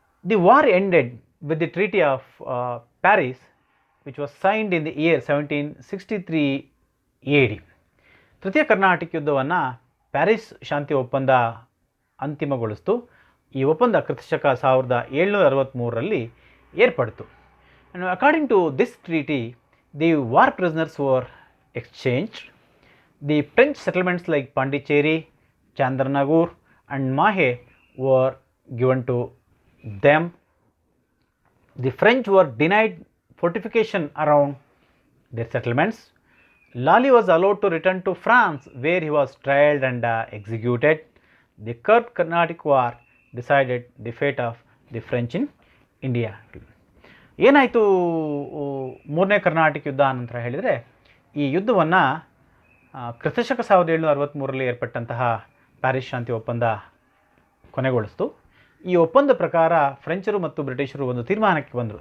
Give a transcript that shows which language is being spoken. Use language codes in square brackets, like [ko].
[en] The war ended with the treaty of Paris which was signed in the year 1763 AD. [kn] ತೃತೀಯ ಕರ್ನಾಟಕ ಯುದ್ಧವನ್ನು Paris ಶಾಂತಿ ಒಪ್ಪಂದ ಅಂತಿಮಗೊಳಿಸಿತು. ಈ ಒಪ್ಪಂದ ಕ್ರಿಸ್ತಶಕ 1763ರಲ್ಲಿ ಏರ್ಪಡಿತು. [en] According to this treaty, the war prisoners were exchanged. The French settlements like Pondicherry, Chandranagore and Mahe were given to them. The French were denied fortification around their settlements. Lally was allowed to return to France, where he was tried and executed. The Third Carnatic War decided the fate of the French in India. [kn] ಏನಾಯಿತು ಮೂರನೇ ಕರ್ನಾಟಕ ಯುದ್ಧ ನಂತರ ಹೇಳಿದರೆ, ಈ ಯುದ್ಧವನ್ನು ಕ್ರಿಸ್ತಶಕ 1763ರಲ್ಲಿ ಏರ್ಪಟ್ಟಂತಹ Paris ಶಾಂತಿ ಒಪ್ಪಂದ ಕೊನೆಗೊಳಿಸಿತು. ಈ ಒಪ್ಪಂದ ಪ್ರಕಾರ ಫ್ರೆಂಚರು ಮತ್ತು ಬ್ರಿಟಿಷರು ಒಂದು ತೀರ್ಮಾನಕ್ಕೆ ಬಂದರು.